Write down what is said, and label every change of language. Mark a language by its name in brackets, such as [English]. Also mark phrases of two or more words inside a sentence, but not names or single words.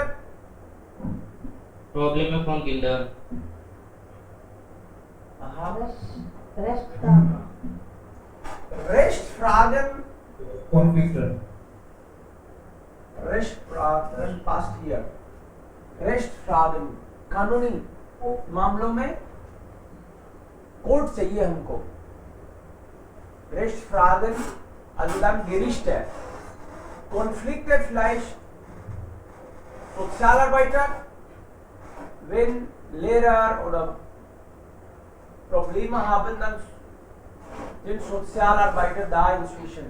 [German] Probleme von Kindern. Aha. Rechtsfragen. Rechtsfragen. Konflikte. Rechtsfragen passt hier. [Hindi] Rechtsfragen कानूनी मामलों में कोर्ट चाहिए हमको. [German] Rechtsfragen, also dann Gerichte. Konflikte vielleicht Sozialarbeiter, wenn Lehrer oder Probleme haben, dann sind Sozialarbeiter da inzwischen.